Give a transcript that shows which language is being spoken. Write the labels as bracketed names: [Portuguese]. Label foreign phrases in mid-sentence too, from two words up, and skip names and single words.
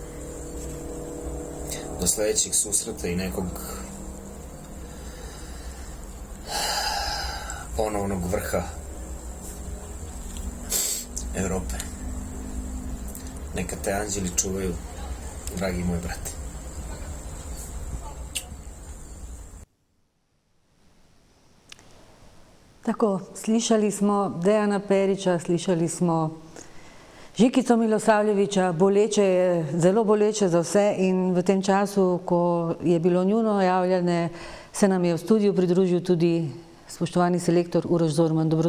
[Serbian] Do sledećeg susreta i nekog ponovnog vrha Evrope. Neka te anđeli čuvaju, dragi moj brate. [Slovenian] Tako, slišali smo Dejana Perića, slišali smo Žikico Milosavljevića, boleče je, zelo boleče za vse, in v tem času, ko je bilo njuno javljanje, se nam je v studiu pridružil tudi spoštovani selektor Uroš Zorman.